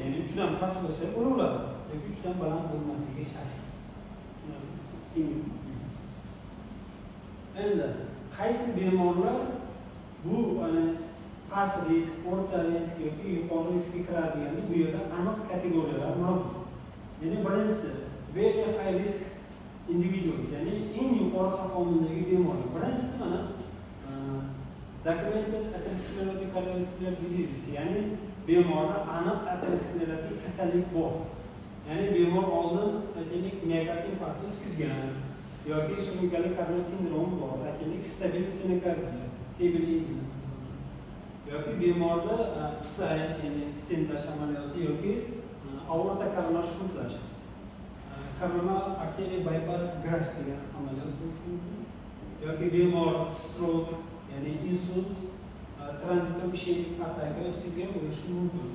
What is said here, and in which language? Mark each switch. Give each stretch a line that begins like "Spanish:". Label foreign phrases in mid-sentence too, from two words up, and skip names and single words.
Uzbek: Ya'ni 3 dan past bo'lsa bo'laveradi, yoki 3 dan baland bo'lmasligi shart. Endi qaysi bemorlar bu past risk, o'rta risk yoki yuqori riskga kiradiganini bu yerda aniq kategoriyalar mavjud. Ya'ni birinchisi
English: very high risk individuals,
Uzbek: ya'ni eng yuqori xavf omildagi bemorlar. Birinchisi mana
English: documented atherosclerotic cardiovascular disease,
Uzbek: ya'ni bemorda aniq atherosclerotik kasallik bor. Ya'ni bemor oldin aytaylik miokard infarkti o'tkazgan yoki surunkali kardial sindromi bor, aytaylik stabil stenokardiya, stabil angina yoki bemorda PSI, ya'ni stentlash amaliyoti yoki aorta koronar shuntlash, koronar arterial
English: bypass graft
Uzbek: degan amaliyot bo'lishi mumkin yoki bemor stroke, ya'ni insult, transitor ishemik ataka o'tkazgan bo'lishi mumkin.